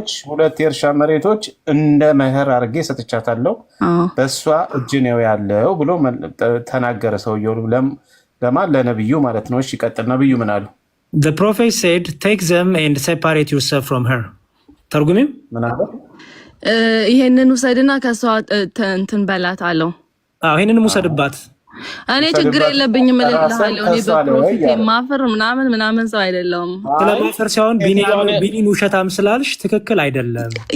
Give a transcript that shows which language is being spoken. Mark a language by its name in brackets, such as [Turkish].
[Amharic] ሁለት የእርሻ መሬቶች እንደ መህር አድርጌ ሰጥቻታለሁ በሷ እጅ ነው ያለው ብሎ ተናገረ ሰውየው። ለማን? ለነብዩ ማለት ነው። እሺ ቀጥል። ነብዩ ምን አሉ? [English] The prophet said, take them and separate yourself from her. [Amharic] ተርጉሚም ምን አለ? ይሄንን ውሰድና ከሷ እንትን በላት አለው። ይሄንን ውሰድባት እኔ ችግር የለብኝም እልልሃለሁ። እኔ በፕሮፊት የማፍር ምናምን ሰው አይደለሁም። ስለማፈር ሳይሆን ቢኒን ውሸታም ስላልሽ ትክክል አይደለም።